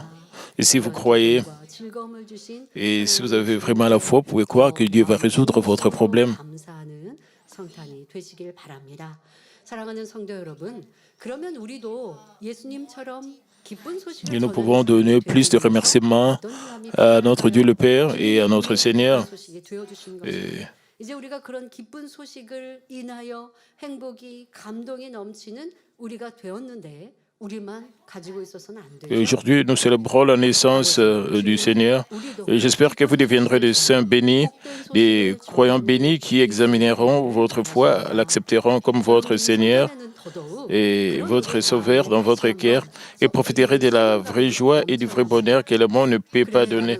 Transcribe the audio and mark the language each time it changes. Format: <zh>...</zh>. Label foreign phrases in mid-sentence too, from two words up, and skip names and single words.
<fr>Et si vous croyez, et si vous avez vraiment la foi, vous pouvez croire que Dieu va résoudre votre problème. Et nous pouvons donner plus de remerciements à notre Dieu le Père et à notre Seigneur.</fr> <ko>이제 우리가 그런 기쁜 소식을 인하여 행복이 감동이 넘치는 우리가 되었는데 우리만 가지고 있어서는 안 돼요.</ko> <fr>Aujourd'hui, nous célébrons la naissance du Seigneur. Et j'espère que vous deviendrez des saints bénis, des croyants bénis qui examineront votre foi, l'accepteront comme votre Seigneur et votre Sauveur dans votre cœur et profiterez de la vraie joie et du vrai bonheur que le monde ne peut pas donner.</fr>